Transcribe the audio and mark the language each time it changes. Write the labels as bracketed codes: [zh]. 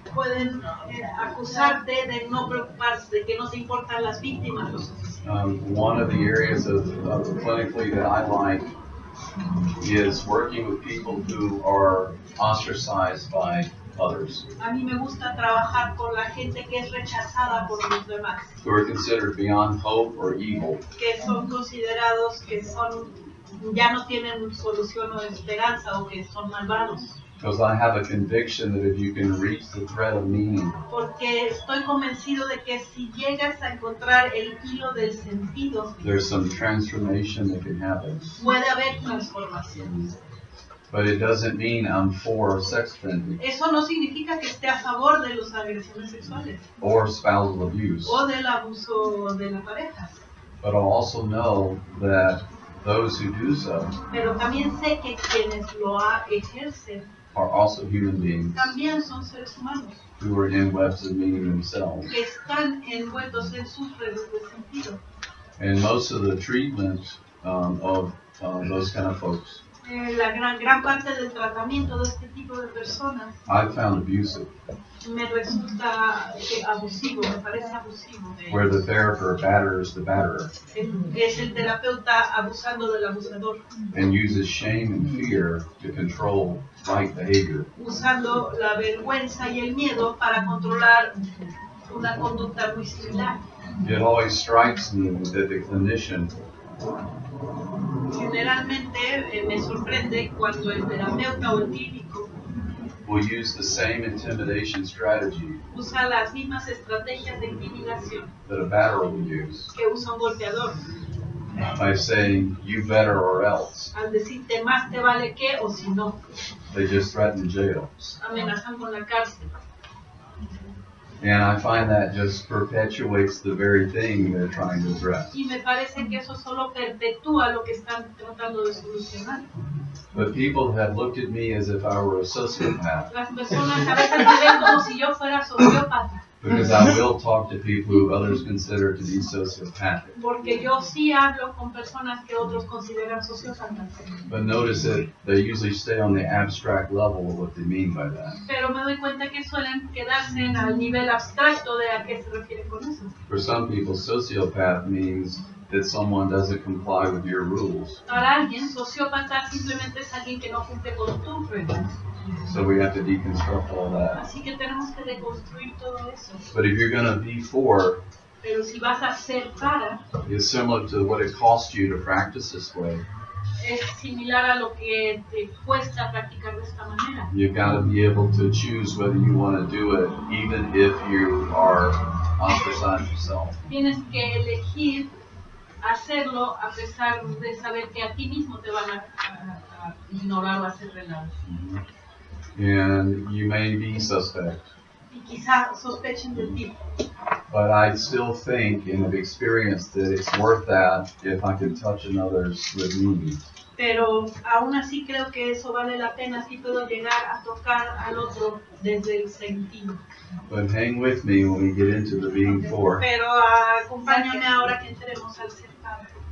[es] Pueden acusarte de no preocuparse, de que no te importan las víctimas lo suficiente. [en] One of the areas of clinically that I like is working with people who are ostracized by others, [es] A mí me gusta trabajar con la gente que es rechazada por los demás, [en] who are considered beyond hope or evil. [es] que son considerados que ya no tienen solución o esperanza o que son malvados. [en] Because I have a conviction that if you can reach the thread of meaning, [es] Porque estoy convencido de que si llegas a encontrar el hilo del sentido, [en] there's some transformation that can happen. [es] puede haber transformación. [en] But it doesn't mean I'm for sex offending [es] Eso no significa que esté a favor de las agresiones sexuales [en] or spousal abuse. [es] o del abuso de la pareja. [en] But I also know that those who do so [es] Pero también sé que quienes lo ejercen [en] are also human beings [es] también son seres humanos, [en] who are in webs of meaning themselves. [es] que están envueltos en sus redes de sentido. [en] And most of the treatment of those kind of folks [es] La gran parte del tratamiento de este tipo de personas [en] I found abusive, [es] me resulta abusivo, me parece abusivo. [en] where the therapist batters the batterer [es] Es el terapeuta abusando del abusador, [en] and uses shame and fear to control right behavior. [es] usando la vergüenza y el miedo para controlar una conducta muy similar. [en] It always strikes me that the clinician [es] Generalmente me sorprende cuando el terapeuta o el clínico [en] will use the same intimidation strategy [es] usa las mismas estrategias de intimidación [en] that a batterer would use [es] que usa un golpeador. [en] by saying, you better or else. [es] Al decirte más te vale que o si no, [en] They just threaten jail. [es] amenazan con la cárcel. [en] And I find that just perpetuates the very thing they're trying to address. [es] Y me parece que eso solo perpetúa lo que están tratando de solucionar. [en] But people have looked at me as if I were a sociopath, [es] Las personas a veces me ven como si yo fuera sociópata, [en] because I will talk to people who others consider to be sociopathic. [es] porque yo sí hablo con personas que otros consideran sociópatas. [en] But notice that they usually stay on the abstract level of what they mean by that. [es] Pero me doy cuenta que suelen quedarse en el nivel abstracto de a qué se refiere con eso. [en] For some people, sociopath means that someone doesn't comply with your rules. [es] Para alguien, sociópata simplemente es alguien que no cumple con tus reglas. [en] So we have to deconstruct all that. [es] Así que tenemos que deconstruir todo eso. [en] But if you're going to be for, [es] Pero si vas a ser para, [en] it's similar to what it costs you to practice this way. [es] es similar a lo que te cuesta practicar de esta manera. [en] You've got to be able to choose whether you want to do it, even if you are ostracized yourself. [es] Tienes que elegir hacerlo a pesar de saber que a ti mismo te van a ignorar o hacer de lado. [en] And you may be suspect, [es] Y quizá sospechen de ti. [en] but I still think and have experienced that it's worth that if I can touch another's with me. [es] Pero aún así creo que eso vale la pena si puedo llegar a tocar al otro desde el sentido. [en] But hang with me when we get into the being for. [es] Pero acompáñame ahora que entremos al ser para.